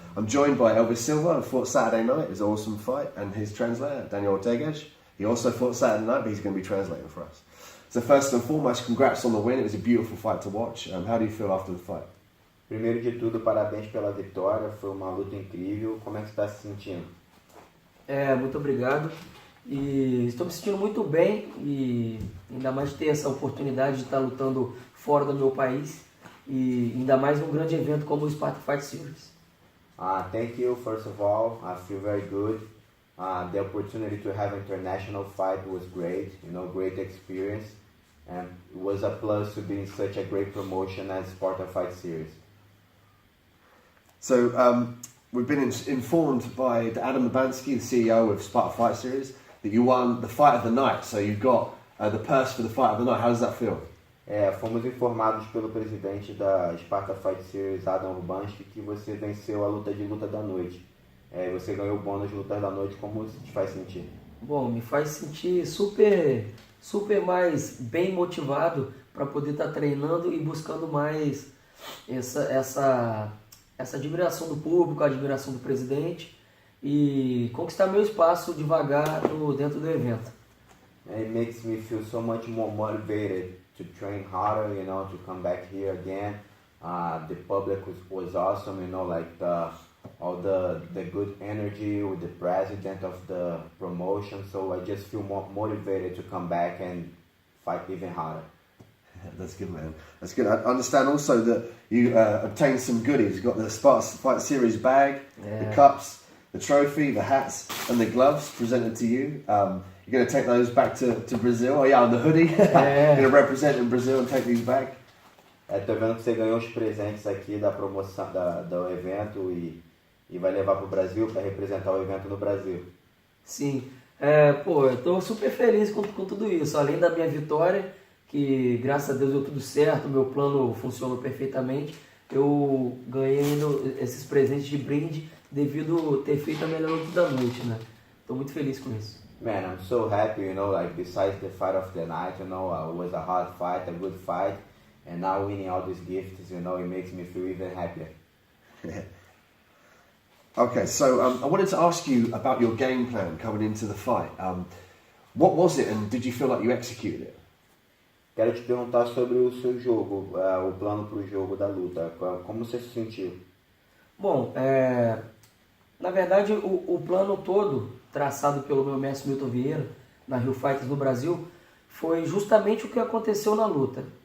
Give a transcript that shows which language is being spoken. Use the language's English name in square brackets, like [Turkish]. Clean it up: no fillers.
[English] I'm joined by Elvis Silva, who fought Saturday night. It was an awesome fight, and his translator, Daniel Ortegas. He also fought Saturday night, but he's going to be translating for us. So first and foremost, congrats on the win. It was a beautiful fight to watch. How do you feel after the fight? [Portuguese] Primeiro de tudo, parabéns pela vitória, foi uma luta incrível. Como é que você está se sentindo? Muito obrigado. E estou me sentindo muito bem e ainda mais de ter essa oportunidade de estar lutando fora do meu país e ainda mais num grande evento como o Sparta Fight Series. [English] Thank you, first of all. I feel very good. The opportunity to have an international fight was great, great experience. And it was a plus to be in such a great promotion as Sparta Fight Series. So we've been informed by Adam Mabansky, the CEO of Sparta Fight Series, that you won the fight of the night. So you've got the purse for the fight of the night. How does that feel? [Portuguese] Fomos informados pelo presidente da Sparta Fight Series, Adam Urbanski, que você venceu a luta da noite. Você ganhou o bônus de luta da noite. Como isso te faz sentir? Bom, me faz sentir super mais bem motivado para poder estar treinando e buscando mais essa admiração do público, a admiração do presidente e conquistar meu espaço devagar dentro do evento. [English] It makes me feel so much more motivated to train harder, to come back here again. The public was awesome, all the good energy with the president of the promotion, so I just feel more motivated to come back and fight even harder. That's good, man. That's good. I understand also that you obtained some goodies. You got the Sparta Fight Series bag, the cups, the trophy, the hats, and the gloves presented to you. You're going to take those back to Brazil. Oh yeah, and the hoodie. You're going to represent in Brazil and take these back. [Portuguese] Tô vendo que você ganhou os presentes aqui da promoção do evento e vai levar para o Brasil para representar o evento no Brasil. Sim. Eu tô super feliz com tudo isso. Além da minha vitória, que graças a Deus deu tudo certo, meu plano funcionou perfeitamente. Eu ganhei esses presentes de brinde devido ter feito a melhor luta da noite, né? Tô muito feliz com isso. [English] Man, I'm so happy, besides the fight of the night, it was a hard fight, a good fight, and now winning all these gifts, it makes me feel even happier. Okay, so I wanted to ask you about your game plan coming into the fight. What was it, and did you feel like you executed it? [Portuguese] Quero te perguntar sobre o seu jogo, o plano para o jogo da luta. Como você se sentiu? Bom, na verdade o plano todo traçado pelo meu mestre Milton Vieira na Rio Fighters no Brasil foi justamente o que aconteceu na luta.